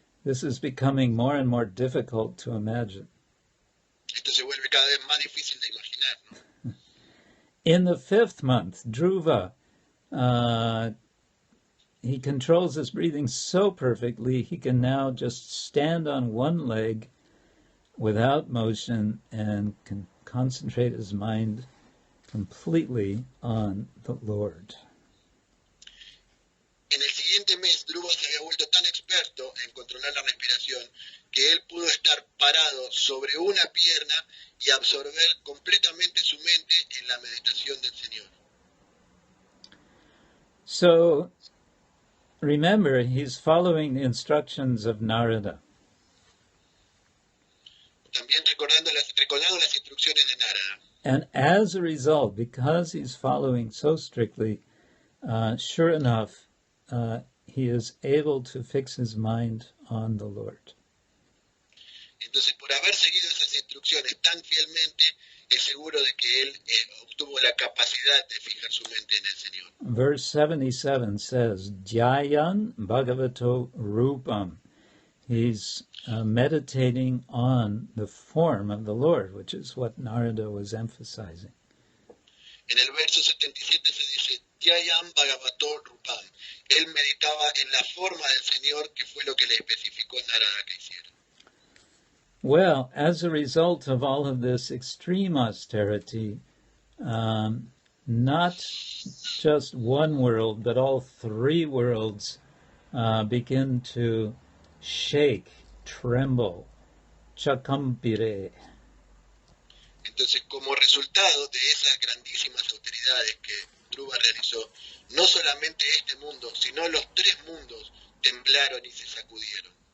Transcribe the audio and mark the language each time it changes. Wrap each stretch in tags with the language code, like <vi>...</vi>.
<en>This is becoming more and more difficult to imagine.</en> <es>Esto se vuelve cada vez más difícil de imaginar, ¿no?</es> <en>In the 5th month, Dhruva, he controls his breathing so perfectly, he can now just stand on one leg without motion and can concentrate his mind completely on the Lord.</en> <es>En el siguiente mes, Dhruva se había vuelto tan experto en controlar la respiración que él pudo estar parado sobre una pierna y absorber completamente su mente en la meditación del Señor.</es> <en>So, remember, he's following the instructions of Narada.</en> <es>También recordando las instrucciones de Narada.</es> <en>And as a result, because he's following so strictly, sure enough, he is able to fix his mind on the Lord.</en> <es>Entonces, por haber seguido esas instrucciones tan fielmente, es seguro de que él obtuvo la capacidad de fijar su mente en el Señor.</es> <en>Verse 77 says,</en> <sa>Dhyayan Bhagavato Rupam.</sa> <en>He's meditating on the form of the Lord, which is what Narada was emphasizing.</en> <es>En el verso 77 se dice,</es> <sa>Dhyayam Bhagavato Rupam.</sa> <es>Él meditaba en la forma del Señor, que fue lo que le especificó Narada que hiciera.</es> <en>Well, as a result of all of this extreme austerity, not just one world, but all 3 worlds begin to shake, tremble, chakampire.</en> <es>Entonces, como resultado de esas grandísimas autoridades que Dhruva realizó, no solamente este mundo, sino los 3 mundos temblaron y se sacudieron.</es>